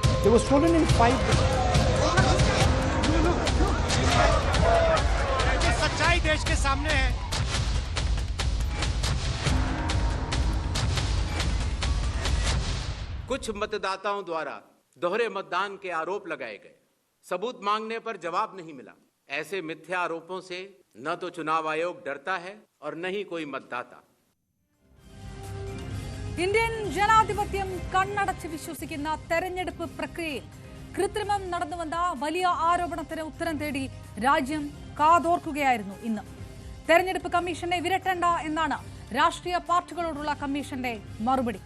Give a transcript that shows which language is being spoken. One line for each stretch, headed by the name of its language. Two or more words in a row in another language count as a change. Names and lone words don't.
English: They were stolen in 5 days.
Hindi: सच्चाई देश के सामने है। कुछ मतदाताओं द्वारा दोहरे मतदान के आरोप लगाए गए, सबूत मांगने पर जवाब नहीं मिला। ऐसे मिथ्या आरोपों से न तो चुनाव आयोग डरता है और न ही कोई मतदाता।
Malayalam: ഇന്ത്യൻ ജനാധിപത്യം കണ്ണടച്ച് വിശ്വസിക്കുന്ന തെരഞ്ഞെടുപ്പ് പ്രക്രിയയിൽ കൃത്രിമം നടന്നുവന്ന വലിയ ആരോപണത്തിന് ഉത്തരം തേടി രാജ്യം കാതോർക്കുകയായിരുന്നു ഇന്ന്. തെരഞ്ഞെടുപ്പ് കമ്മീഷനെ വിരട്ടേണ്ട എന്നാണ് രാഷ്ട്രീയ പാർട്ടികളോടുള്ള കമ്മീഷന്റെ മറുപടി.